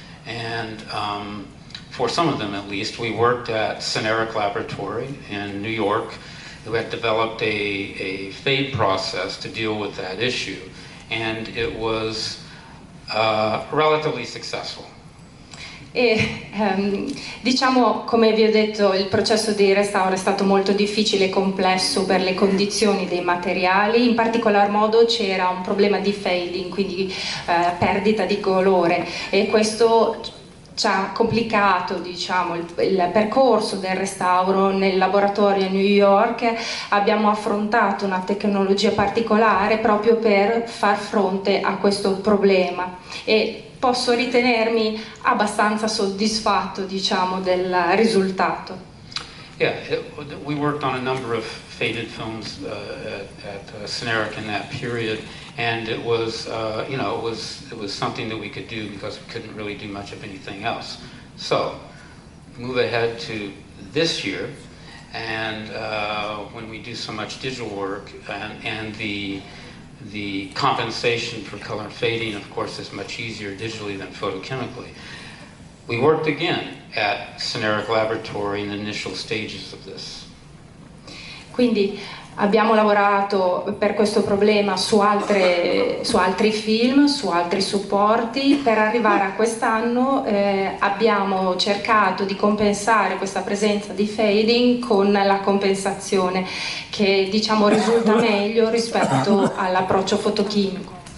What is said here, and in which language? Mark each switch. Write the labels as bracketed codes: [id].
[en] And for some of them, at least, we worked at Cineric Laboratory in New York, who had developed a fade process to deal with that issue. And it was relatively successful. [it] E diciamo, come vi ho detto, il processo di restauro è stato molto difficile e complesso per le condizioni dei materiali. In particolar modo c'era un problema di fading, quindi perdita di colore, e questo ci ha complicato, diciamo, il percorso del restauro. Nel laboratorio a New York abbiamo affrontato una tecnologia particolare proprio per far fronte a questo problema, e posso ritenermi abbastanza soddisfatto, diciamo, del risultato. [en] Yeah, we worked on a number of faded films at Cineric in that period, and it was, it was something that we could do because we couldn't really do much of anything else. So, move ahead to this year, and when we do so much digital work, and the compensation for color fading, of course, is much easier digitally than photochemically. We worked again at Cineric Laboratory in the initial stages of this. [it] Quindi abbiamo lavorato per questo problema su altri film, su altri supporti. Per arrivare a quest'anno abbiamo cercato di compensare questa presenza di fading con la compensazione, che, diciamo, risulta meglio rispetto all'approccio fotochimico.